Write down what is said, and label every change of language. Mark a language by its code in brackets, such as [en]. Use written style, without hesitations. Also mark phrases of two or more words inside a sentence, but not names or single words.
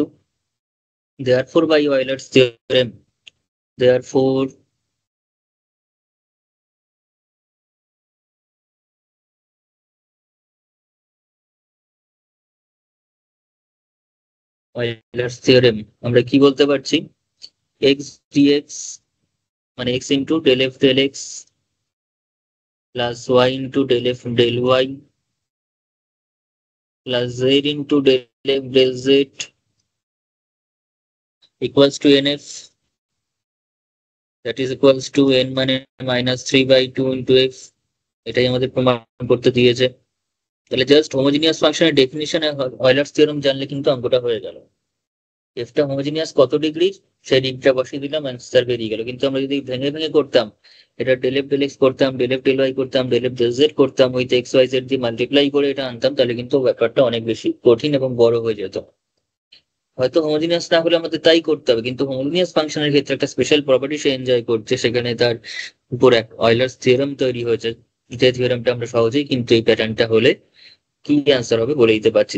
[en] Therefore by Euler's theorem, therefore Euler's theorem [bn] আমরা কি বলতে পারছি, [en] x dx মানে x into del f del x plus y into del f del y plus z into del f del z equals to nf, that is equals to n মানে -3/2 into f, [bn] এটাই আমাদের প্রমাণ করতে দিয়েছে। তাহলে [en] just homogeneous [bn] ফাংশনের ডেফিনিশনে অয়লার্স থিওরেম জানলে কিন্তু অঙ্কটা হয়ে গেল। এফটা হোমোজিনিয়াস কত ডিগ্রি সেই ডিগ্রিটা বসিয়ে দিলাম, অ্যান্সার বেরিয়ে গেল। কিন্তু আমরা যদি ভেঙে ভেঙে করতাম, এটা [en] del f del x [bn] করতাম, [en] del f del y [bn] করতাম, [en] del f del z [bn] করতাম, [en] with x y z [bn] দিয়ে মাল্টিপ্লাই করে এটা আনতাম, তাহলে কিন্তু ব্যাপারটা অনেক বেশি কঠিন এবং বড় হয়ে যেত। হয়তো হোমোজিনিয়াস না হলে আমাদের তাই করতে হবে, কিন্তু হোমোজিনিয়াস ফাংশনের ক্ষেত্রে একটা [en] special property [bn] সে এনজয় করছে, সেখানে তার উপর এক অয়লার্স থিওরেম তৈরি হয়েছে, যে থিওরেমটা আমরা সহজেই কিন্তু এই প্যাটার্নটা হলে কি অ্যান্সার হবে বলে দিতে পারছি।